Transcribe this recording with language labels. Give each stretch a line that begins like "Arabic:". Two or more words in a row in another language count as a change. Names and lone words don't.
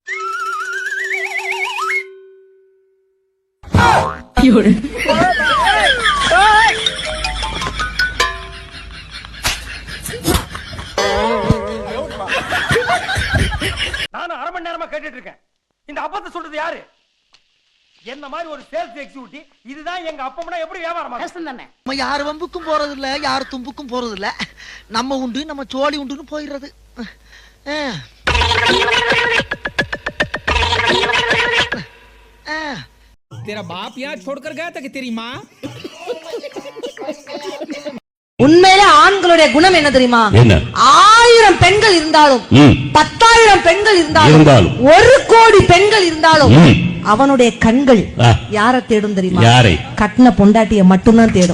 Tamil: நானும் அரை மணி நேரமா கேட்டுட்டு இருக்கேன். இந்த அப்பத்தை சொல்றது யாரு? என்ன மாதிரி ஒரு
English: sales executive
Tamil: இதுதான் எங்க அப்பம்னா எப்படி வியாபாரம் கஷ்டம் தானே. நம்ம யார் வம்புக்கும் போறது இல்ல, யார் தும்புக்கும் போறது இல்ல. நம்ம உண்டு நம்ம சோழி உண்டுன்னு போயிடுறது.
Hindi: तेरा बाप यहाँ छोड़कर गया था कि तेरी माँ?
Tamil: உண்மையிலே ஆண்களுடைய குணம் என்ன தெரியுமா? 1000 பெண்கள் இருந்தாலும் 10,000 பெண்கள் இருந்தாலும் 1 கோடி பெண்கள் இருந்தாலும் அவனுடைய கண்கள் யாரை தேடும் தெரியுமா? கட்டின பொண்டாட்டிய மட்டும்தான் தேடும்.